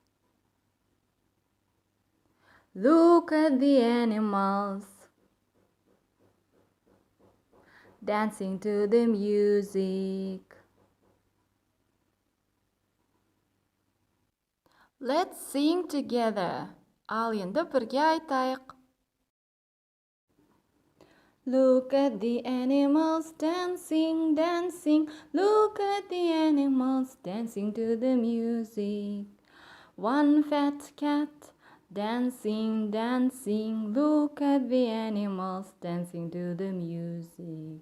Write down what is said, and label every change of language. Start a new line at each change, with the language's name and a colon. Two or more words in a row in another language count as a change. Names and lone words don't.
English: Look at the animals dancing to the music. Let's sing together.
Kazakh: Ал енді бірге айтайық.
English: Look at the animals dancing, dancing. Look at the animals dancing to the music. One fat cat dancing, dancing. Look at the animals dancing to the music.